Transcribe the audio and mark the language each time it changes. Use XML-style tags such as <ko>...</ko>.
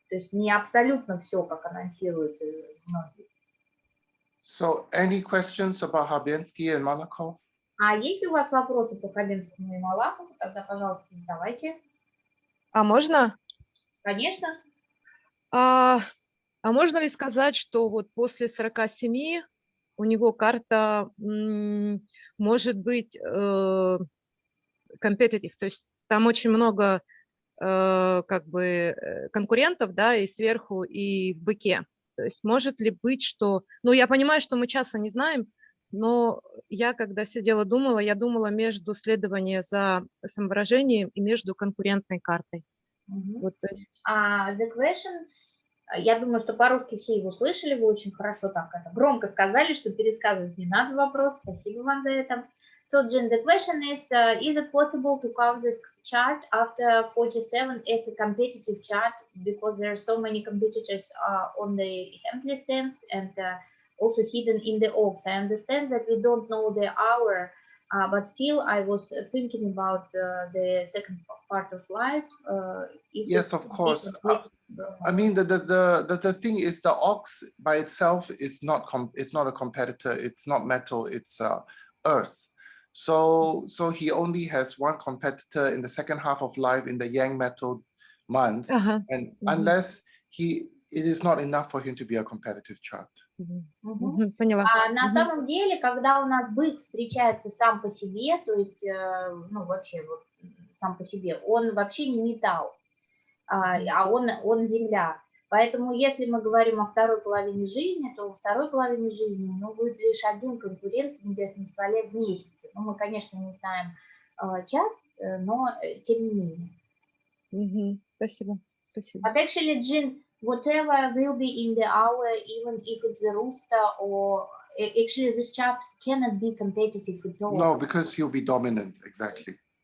<ru>То есть не абсолютно все, как анонсируют многие.</ru> <en>So, any questions about Хабенский and Malakov?</en> <ru>А есть ли у вас вопросы по Хабенскому и Малахову? Тогда, пожалуйста, задавайте. А можно? Конечно. А можно ли сказать, что вот после 47 у него карта может быть competitive, то есть там очень много как бы конкурентов, да, и сверху, и в быке. То есть может ли быть, что... Ну, я понимаю, что мы часто не знаем, но я, когда сидела, думала, я думала между следованием за самовыражением и между конкурентной картой. Вот, то есть...</ru> <en>The question,</en> <ru>я думаю, что по-русски все его слышали, вы очень хорошо так это громко сказали, что пересказывать не надо вопрос, спасибо вам за это.</ru> <en>So, Jin, the question is it possible to count this chart after 47 as a competitive chart because there are so many competitors on the empty stands and also hidden in the oaks? I understand that we don't know the hour, but still I was thinking about the second part of life. Yes, of course. I mean, the thing is, the ox by itself is it's not a competitor. It's not metal. It's earth. So he only has one competitor in the second half of life in the yang metal month, and unless it is not enough for him to be a competitive chart.</en> <ru>Поняла. На самом деле, когда у нас бык встречается сам по себе, то есть, ну, вообще вот сам по себе, он вообще не металл, а он земля. Поэтому, если мы говорим о второй половине жизни, то во второй половине жизни будет лишь один конкурент в небесном стволе в месяце. Ну, мы, конечно, не знаем час, но тем не менее. Спасибо. Спасибо.</ru> <en>But actually, Jin, whatever will be in the hour, even if it's a rooster or actually this chart cannot be competitive at all. No, because he'll be dominant, exactly.</en>